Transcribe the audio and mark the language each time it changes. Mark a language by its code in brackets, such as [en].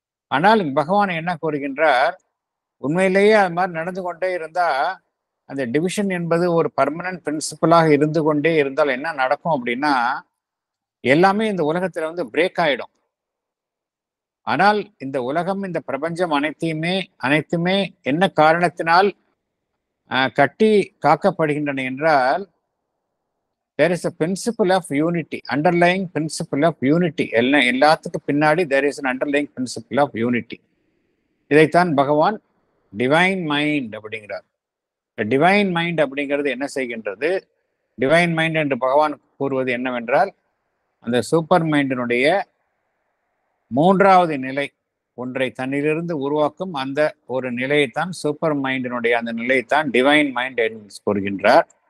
[ta] ஆனால் பகவான் என்ன கூறுகின்றார்? உண்மையிலேயே அது மாதிரி நடந்து கொண்டே இருந்தா அந்த டிவிஷன் என்பது ஒரு பர்மனன்ட் பிரின்சிபலாக இருந்து கொண்டே இருந்தால் என்ன நடக்கும் அப்படின்னா எல்லாமே இந்த உலகத்துல பிரேக் ஆயிடும். ஆனால் இந்த உலகம், இந்த பிரபஞ்சம் அனைத்துமே என்ன காரணத்தினால் கட்டி காக்கப்படுகின்றன என்றால் [en] there is a principle of unity, [ta] underlying principle of unity. எல்லாத்துக்கும் பின்னாடி [en] there is an underlying principle of unity. [ta] இதைத்தான் பகவான் டிவைன் மைண்ட் அப்படிங்கிறார். டிவைன் மைண்ட் அப்படிங்கிறது என்ன செய்கின்றது? டிவைன் மைண்ட் என்று பகவான் கூறுவது என்னவென்றால் அந்த சூப்பர் மைண்டினுடைய 3வது நிலை ஒன்றை தன்னிலிருந்து உருவாக்கும் அந்த ஒரு நிலையைத்தான் சூப்பர் மைண்டினுடைய அந்த நிலையைத்தான் டிவைன் மைண்ட் என்று கூறுகின்றார்.